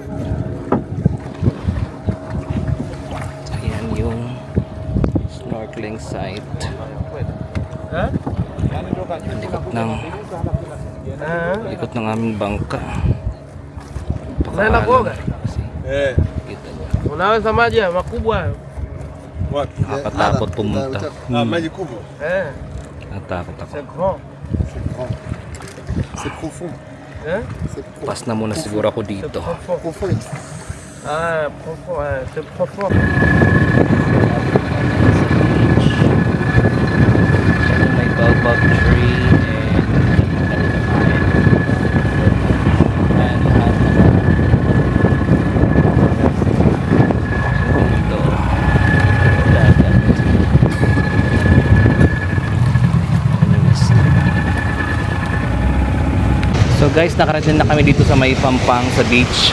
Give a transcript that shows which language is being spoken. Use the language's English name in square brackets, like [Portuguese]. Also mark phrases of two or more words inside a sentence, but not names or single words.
[Filipino] Ayan yung snorkeling site. Likod ng aming bangka. Kita nyo. [Swahili] Unaweza maji makubwa. Wapi? [Filipino] Nakatakot pumunta. [Swahili] Maji kubwa. [Filipino] Natakot ako. [French] C'est grand. C'est profond. C'est [Filipino] Pas na muna siguro ako dito. [French] profond. Profond. C'est profond. [Filipino] May [English] baobab tree [Filipino] and lahat ng dito dagat. So guys, nakarating na kami dito sa may Pampang sa beach.